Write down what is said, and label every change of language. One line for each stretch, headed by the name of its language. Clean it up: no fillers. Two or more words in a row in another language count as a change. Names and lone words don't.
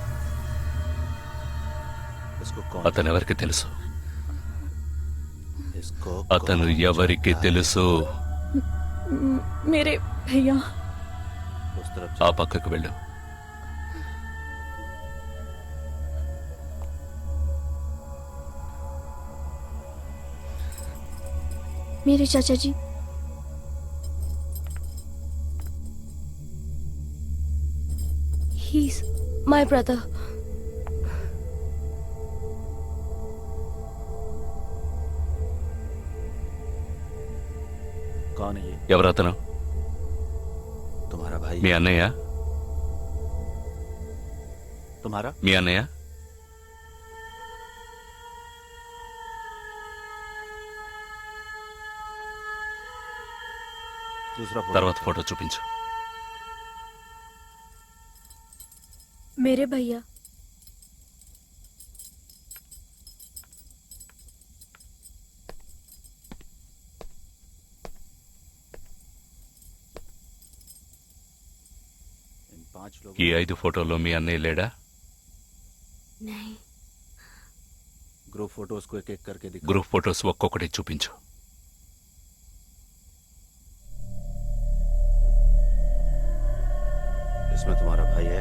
Telugu: అతను ఎవరికి తెలుసు? అతను ఎవరికి తెలుసు?
Hindi: मेरे भैया.
Telugu: ఆ పక్కకు వెళ్ళు.
Hindi: मेरे चाचा जी.
English: He's my brother.
Hindi: कौन है ये?
Telugu: ఎవరతను?
Hindi: तुम्हारा भाई?
Telugu: మీ అన్నయ్య?
Hindi: तुम्हारा?
Telugu: మీ అన్నయ్య?
Hindi: दूसरा फोटो.
Telugu: తర్వాత ఫోటో చూపించు.
Hindi: मेरे भैया. इन 5 लोगों.
Telugu: ఈ 5 ఫోటోల్లో మీ అన్నయ్య లేడా?
Hindi: नहीं.
English: group photos
Hindi: को एक एक करके दिखा.
English: group photos
Telugu: ఒక్కొక్కటి చూపించు.
Hindi: इसमें तुम्हारा भाई है.